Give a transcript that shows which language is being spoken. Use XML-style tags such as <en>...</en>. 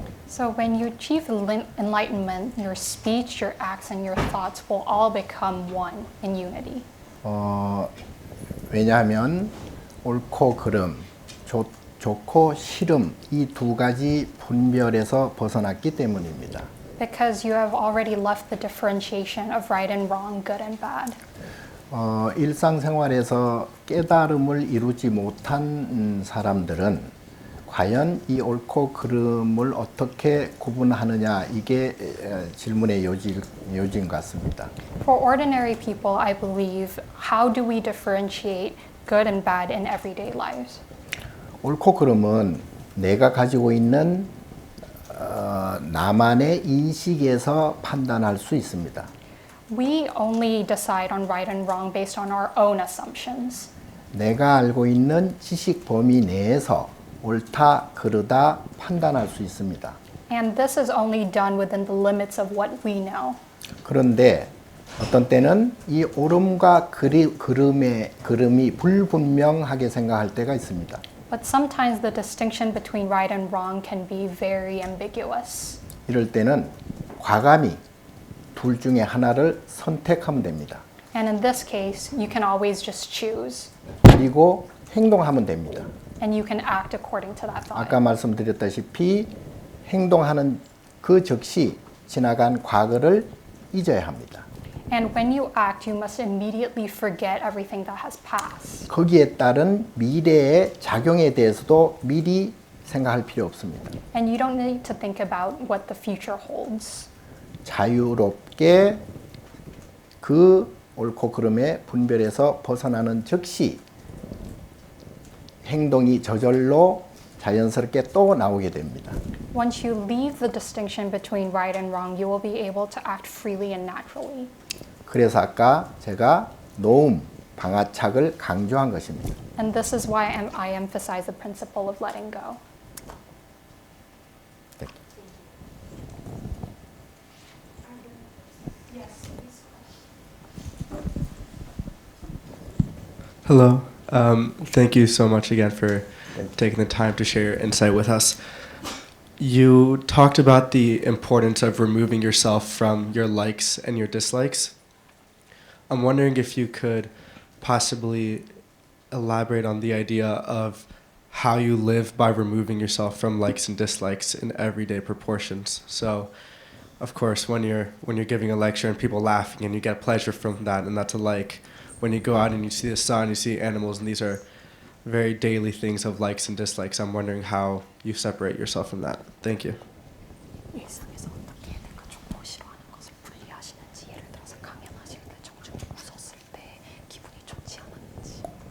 <en>So when you achieve enlightenment, your speech, your acts, and your thoughts will all become one in unity.</en> <ko>왜냐하면 옳고 그름, 좋고 싫음 이 두 가지 분별에서 벗어났기 때문입니다.</ko> <en>Because you have already left the differentiation of right and wrong, good and bad.</en> <ko>일상생활에서 깨달음을 이루지 못한 사람들은 과연 이 옳고 그름을 어떻게 구분하느냐 이게 질문의 요지인 것 같습니다.</ko> <en>For ordinary people, I believe, how do we differentiate good and bad in everyday lives?</en> <ko>옳고 그름은 내가 가지고 있는 나만의 인식에서 판단할 수 있습니다.</ko> <en>We only decide on right and wrong based on our own assumptions.</en> <ko>내가 알고 있는 지식 범위 내에서 옳다 그르다 판단할 수 있습니다.</ko> <en>And this is only done within the limits of what we know.</en> <ko>그런데 어떤 때는 이 옳음과 그름이 불분명하게 생각할 때가 있습니다.</ko> <en>But sometimes the distinction between right and wrong can be very ambiguous.</en> <ko>이럴 때는 과감히 둘 중에 하나를 선택하면 됩니다.</ko> <en>And in this case, you can always just choose.</en> <ko>그리고 행동하면 됩니다.</ko> <en>And you can act according to that thought.</en> <ko>아까 말씀드렸다시피 행동하는 그 즉시 지나간 과거를 잊어야 합니다.</ko> <en>And when you act, you must immediately forget everything that has passed.</en> <ko>거기에 따른 미래의 작용에 대해서도 미리 생각할 필요 없습니다.</ko> <en>And you don't need to think about what the future holds.</en> <ko>자유롭게 그 옳고 그름의 분별에서 벗어나는 즉시 행동이 저절로 자연스럽게 또 나오게 됩니다.</ko> <en>Once you leave the distinction between right and wrong, you will be able to act freely and naturally.</en> <ko>그래서 아까 제가 노움, 방아착을 강조한 것입니다.</ko> <en>And this is why I emphasize the principle of letting go. Hello. Thank you so much again for taking the time to share your insight with us. You talked about the importance of removing yourself from your likes and your dislikes. I'm wondering if you could possibly elaborate on the idea of how you live by removing yourself from likes and dislikes in everyday proportions. So, of course, when you're giving a lecture and people laughing and you get pleasure from that, and that's a like. When you go out and you see the sun, you see animals, and these are very daily things of likes and dislikes. I'm wondering how you separate yourself from that. Thank you.</en> <ko>일상에서 어떻게 내가 좋고 싫어하는 것을 분리하시는지, 예를 들어서 강연하실 때 정중히 웃었을 때 기분이 좋지 않았는지.</ko>